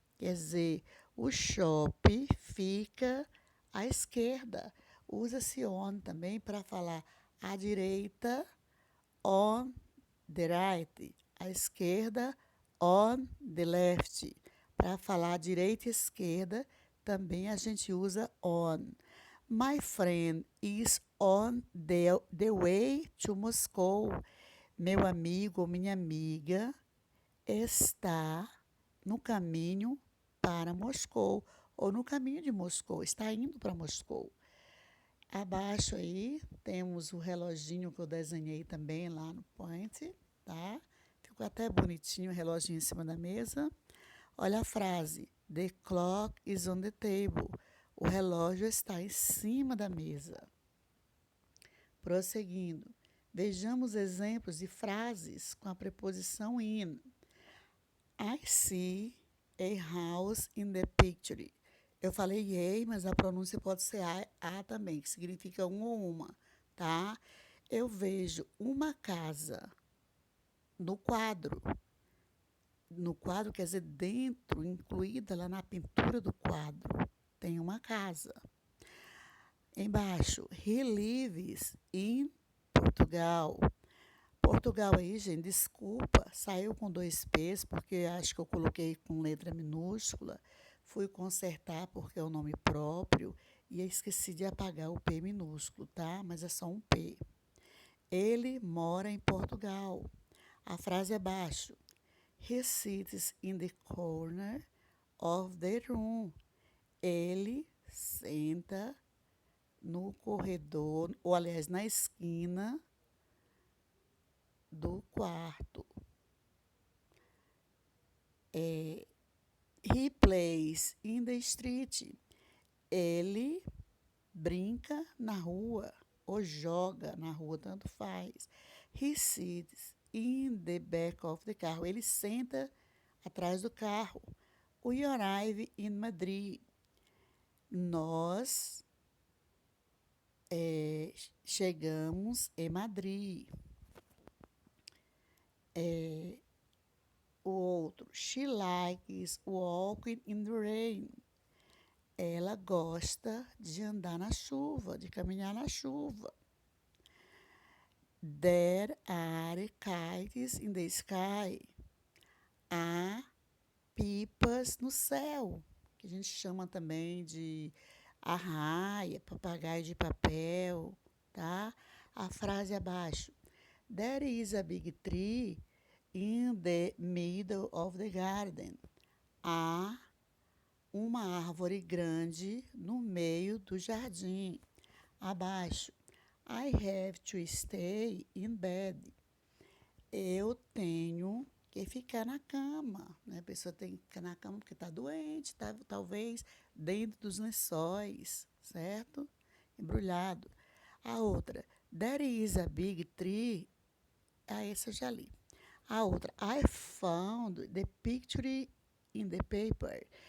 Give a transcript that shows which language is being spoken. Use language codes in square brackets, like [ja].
[pt] Quer dizer, o shopping fica à esquerda. Usa-se on também para falar à direita, [en] on the right. [pt] À esquerda, on the left. Para falar direita e esquerda, também a gente usa on. [en] My friend is on the way to Moscow. [pt] Meu amigo ou minha amiga está no caminho para Moscou, ou no caminho de Moscou, está indo para Moscou. Abaixo aí temos o reloginho que eu desenhei também lá no Point, tá? Ficou até bonitinho o reloginho em cima da mesa. Olha a frase, [en] the clock is on the table. [pt] O relógio está em cima da mesa. Prosseguindo. Vejamos exemplos de frases com a preposição in. [en] I see a house in the picture. [pt] Eu falei a, mas a pronúncia pode ser a também, que significa um ou uma, tá? Eu vejo uma casa no quadro. No quadro quer dizer dentro, incluída lá na pintura do quadro, tem uma casa. Embaixo, [en] he lives in Portugal. [pt] Portugal aí, gente, desculpa, saiu com 2 P's, porque acho que eu coloquei com letra minúscula. Fui consertar porque é o nome próprio e esqueci de apagar o P minúsculo, tá? Mas é só um P. Ele mora em Portugal. A frase abaixo. [en] He sits in the corner of the room. [pt] Ele senta no corredor, ou aliás, na esquina do quarto. [en] He plays in the street. [pt] Ele brinca na rua ou joga na rua, tanto faz. [en] He sits in the back of the car. [pt] Ele senta atrás do carro. [en] We arrive in Madrid. [pt] Nós chegamos em Madrid. O outro, [en] she likes walking in the rain. [pt] Ela gosta de andar na chuva, de caminhar na chuva. [en] There are kites in the sky. [pt] Há pipas no céu, que a gente chama também de arraia, papagaio de papel, tá? A frase abaixo. [en] There is a big tree in the middle of the garden. [pt] Há uma árvore grande no meio do jardim. Abaixo. [en] I have to stay in bed. [pt] Eu tenho que ficar na cama, né? A pessoa tem que ficar na cama porque está doente, talvez dentro dos lençóis, certo? Embrulhado. A outra, [en] there is a big tree. [pt] Essa eu já li. A outra, [en] I found the picture in the paper.